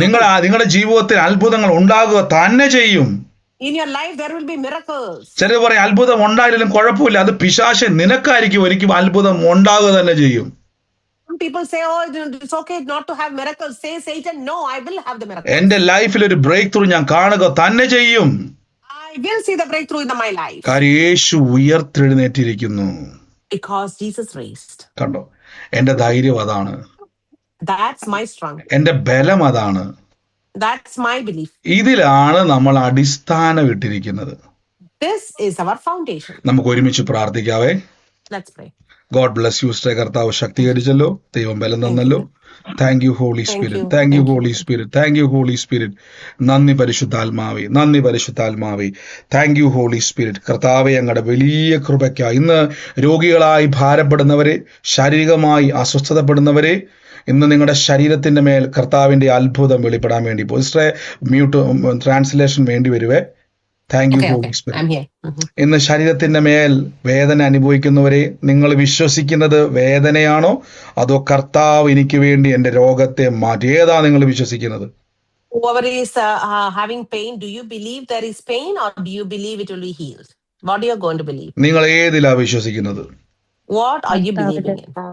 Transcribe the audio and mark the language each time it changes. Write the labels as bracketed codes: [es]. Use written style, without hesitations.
[ml] നിങ്ങളുടെ ജീവിതത്തിൽ അത്ഭുതങ്ങൾ ഉണ്ടാകുക തന്നെ ചെയ്യും. [en] In your life there will be miracles. [ml] ചിലർ പറയും അത്ഭുതം ഉണ്ടായാലും കുഴപ്പമില്ല, അത് പിശാച് നിനക്കായിരിക്കും ഒരിക്കലും അത്ഭുതം ഉണ്ടാകുക തന്നെ ചെയ്യും. [en] Some people say, oh, it's okay not to have miracles. Say Satan, no, I will have the miracle. [ml] എന്റെ ലൈഫിൽ ഒരു ബ്രേക്ക് ത്രൂ ഞാൻ കാണുക തന്നെ ചെയ്യും. [en] I will see the breakthrough in my life. [ml] കാര്യം യേശു ഉയർത്തെഴുന്നേറ്റിരിക്കുന്നു. [en] Because Jesus raised. [ml] കണ്ടോ? എന്റെ ധൈര്യം അതാണ്. [en] That's my strength. [ml] എന്റെ ബലം അതാണ്. [en] That's my belief. [ml] ഇതിലാണ് നമ്മൾ അടിസ്ഥാനം ഇട്ടിരിക്കുന്നത്. [en] This is our foundation. [ml] നമുക്ക് ഒരുമിച്ച് പ്രാർത്ഥിക്കാവേ. [en] Let's pray. God bless you. [ml] കർത്താവ് ശക്തീകരിച്ചല്ലോ, ദൈവം ബലം തന്നല്ലോ. [en] thank you Holy Spirit, [ml] thank you holy spirit, thank you holy spirit. നന്ദി പരിശുദ്ധാത്മാവേ, നന്ദി പരിശുദ്ധാത്മാവേ. [en] Thank you Holy Spirit. [ml] കർത്താവെ, ഞങ്ങളുടെ വലിയ കൃപയ്ക്കായി ഇന്ന് രോഗികളായി ഭാരപ്പെടുന്നവരെ, ശാരീരികമായി അസ്വസ്ഥതപ്പെടുന്നവരെ, ഇന്ന് നിങ്ങളുടെ ശരീരത്തിന്റെ മേൽ കർത്താവിന്റെ അത്ഭുതം വെളിപ്പെടാൻ വേണ്ടി മ്യൂട്ട് ട്രാൻസ്ലേഷൻ വേണ്ടി വരുവേ. [en] Thank you Holy Spirit. [ml] ഇന്ന് ശരീരത്തിന്റെ മേൽ വേദന അനുഭവിക്കുന്നവരെ, നിങ്ങൾ വിശ്വസിക്കുന്നത് വേദനയാണോ അതോ കർത്താവ് എനിക്ക് വേണ്ടി എന്റെ രോഗത്തെ മാറ്റി? ഏതാ നിങ്ങൾ വിശ്വസിക്കുന്നത്? [en] Whoever is having pain, do you believe there is pain or do you believe it will be healed? What are you going to believe? [ml] നിങ്ങൾ ഏതിലാ വിശ്വസിക്കുന്നത്? [en] What are you believing in?